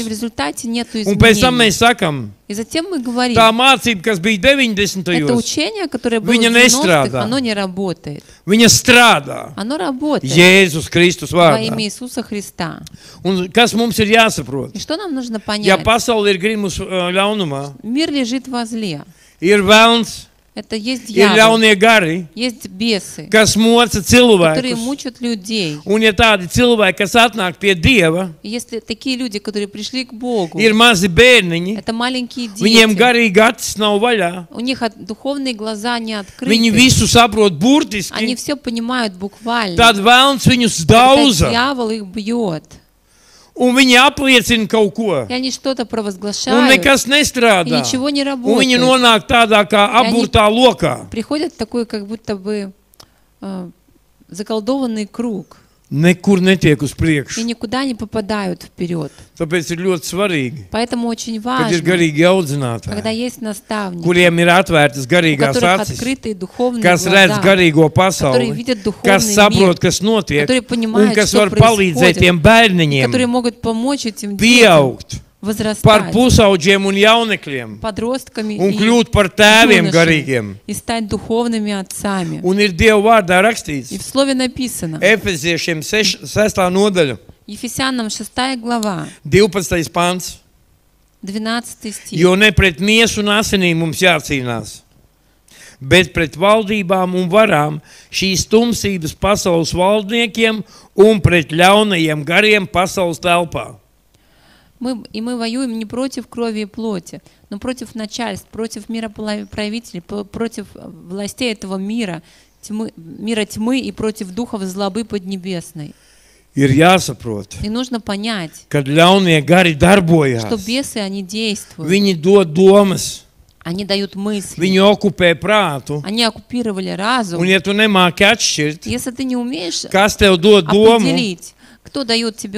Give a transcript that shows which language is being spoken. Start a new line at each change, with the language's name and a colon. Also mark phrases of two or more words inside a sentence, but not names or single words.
Russian: результате нету
Latvian: Un pēc tam
Russian: изменений.
Latvian: mēs sakam,
Russian: И затем мы говорим:
Latvian: tā mācība, kas bija
Russian: это 90. учение, которое было в
Latvian: Viņa
Russian: 90-х,
Latvian: nestrādā.
Russian: оно не работает.
Latvian: viņa strādā.
Russian: Оно работает
Latvian: Jēzus Kristus
Russian: во
Latvian: vārdā.
Russian: имя Иисуса Христа.
Latvian: Un kas mums ir jāsaprot?
Russian: И что нам нужно
Latvian: Ja
Russian: понять?
Latvian: pasaule ir grimus ļaunumā,
Russian: Мир лежит во зле.
Latvian: ir vēlns,
Russian: Это есть
Latvian: ir
Russian: дьявол,
Latvian: ļaunie gari,
Russian: есть бесы,
Latvian: kas moca
Russian: которые
Latvian: cilvēkus.
Russian: мучат людей.
Latvian: Un ja tādi cilvēki, kas atnāk pie Dieva,
Russian: И если такие люди, которые пришли к Богу,
Latvian: ir mazi bērniņi,
Russian: это маленькие
Latvian: viņiem
Russian: дети,
Latvian: garīgi acis nav vaļā,
Russian: у них духовные глаза не
Latvian: viņi
Russian: открыты,
Latvian: visu saprot
Russian: они
Latvian: burtiski,
Russian: все понимают буквально.
Latvian: tad vēlns viņus
Russian: Тогда
Latvian: dauza,
Russian: дьявол их бьет,
Latvian: un viņi apliecina kaut ko,
Russian: и они что-то
Latvian: un
Russian: провозглашают,
Latvian: nekas
Russian: и
Latvian: nestrādā.
Russian: ничего не
Latvian: Un viņi
Russian: работает.
Latvian: nonāk tādā kā apburtā lokā.
Russian: Приходят в такой как будто бы заколдованный круг,
Latvian: Nekur netiek uz
Russian: и
Latvian: priekšu.
Russian: никуда не попадают вперед.
Latvian: Tāpēc ir ļoti svarīgi,
Russian: Поэтому очень
Latvian: kad ir
Russian: важно,
Latvian: garīgi
Russian: когда
Latvian: audzinātāji,
Russian: есть наставники,
Latvian: kuriem ir atvērtas
Russian: у
Latvian: garīgās
Russian: которых
Latvian: acis,
Russian: открытые духовные
Latvian: kas redz
Russian: глаза,
Latvian: garīgo
Russian: которые
Latvian: pasauli,
Russian: видят
Latvian: kas
Russian: духовный
Latvian: saprot,
Russian: мир,
Latvian: kas notiek,
Russian: которые
Latvian: un
Russian: понимают,
Latvian: kas
Russian: что
Latvian: var palīdzēt
Russian: происходит,
Latvian: tiem
Russian: и которые
Latvian: bērniņiem
Russian: могут помочь этим детям
Latvian: pieaugt par
Russian: возрастать
Latvian: pusauģiem un jaunekļiem
Russian: подростками
Latvian: un
Russian: и
Latvian: kļūt par tēviem
Russian: юношами,
Latvian: garīgiem.
Russian: и стать духовными отцами.
Latvian: Un ir Dieva vārdā
Russian: И
Latvian: rakstīts,
Russian: в слове написано,
Latvian: Efeziešiem 6. nodaļa,
Russian: Ефесянам 6 глава,
Latvian: 12. pants,
Russian: 12 стих.
Latvian: jo ne pret miesu un asinīm mums jācīnās, bet pret valdībām un varām, šīs tumsības pasaules valdniekiem un pret ļaunajiem gariem pasaules telpā.
Russian: Мы воюем не против крови и плоти, но против начальств, против мироправителей, против властей этого мира, мира тьмы и против духов злобы поднебесной.
Latvian: Ir jāsaprot,
Russian: И нужно понять,
Latvian: kad ļaunie gari
Russian: что
Latvian: darbojās,
Russian: бесы, они действуют,
Latvian: viņi dod domas,
Russian: они дают мысли,
Latvian: viņi okupē prātu,
Russian: они оккупировали разум.
Latvian: un ja tu nemāki atšķirt,
Russian: Если ты не умеешь
Latvian: kas tev dod domu,
Russian: определить, кто дает тебе